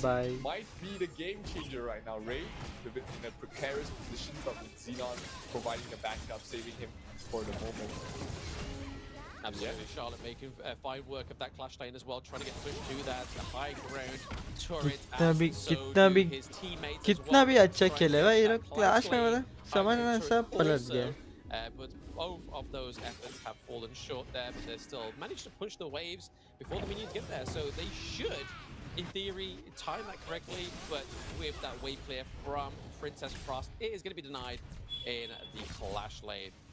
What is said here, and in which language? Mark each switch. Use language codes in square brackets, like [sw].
[en] bye. Might be the game changer right now. Ray, a bit in a precarious position, but with Xenon providing the backup, saving him for the moment. Absolutely, Charlotte making fine work of that clash lane as well, trying to get pushed to that high ground turret. [hi] कितना भी कितना भी अच्छा खेले भाई ये लोग class में मतलब समझ ना सब पलट गया [en] But both of those efforts have fallen short there, but they still managed to push the waves before the minions get there. So they should, in theory, time that correctly, but with that wave clear from Princess Frost, it is going to be denied in the clash lane.